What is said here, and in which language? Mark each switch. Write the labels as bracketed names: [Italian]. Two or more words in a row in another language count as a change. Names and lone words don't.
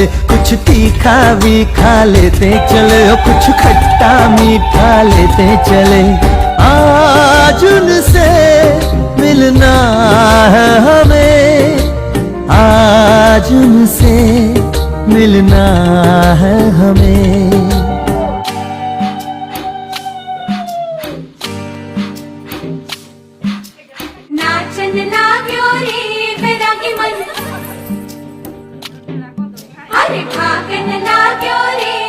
[Hindi] कुछ तीखा भी खा लेते चले और कुछ खट्टा मीठा लेते चले। आज उनसे मिलना है हमें, आज उनसे मिलना है हमें। [Nepali] नाचन लाग्यो रे बैरागी मन, अरे भागन लाग्यो